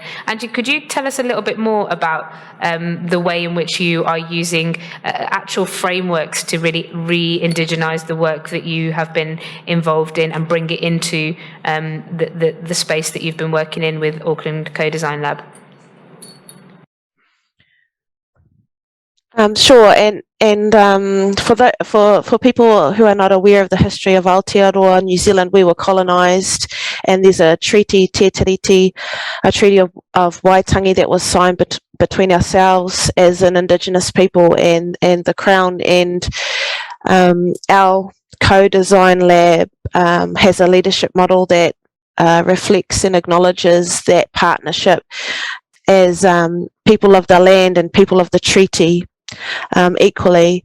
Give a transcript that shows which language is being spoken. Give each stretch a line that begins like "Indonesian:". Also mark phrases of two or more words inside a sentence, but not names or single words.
English: Angie, could you tell us a little bit more about the way in which you are using actual frameworks to really re-indigenize the work that you have been involved in and bring it into the space that you've been working in with Auckland Co-Design Lab? Sure, and for people who are not aware of the history of Aotearoa, New Zealand, we were colonised, and there's a treaty, Te Tiriti, a treaty of Waitangi that was signed between ourselves as an Indigenous people and the Crown, and our co-design lab has a leadership model that reflects and acknowledges that partnership as people of the land and people of the treaty equally.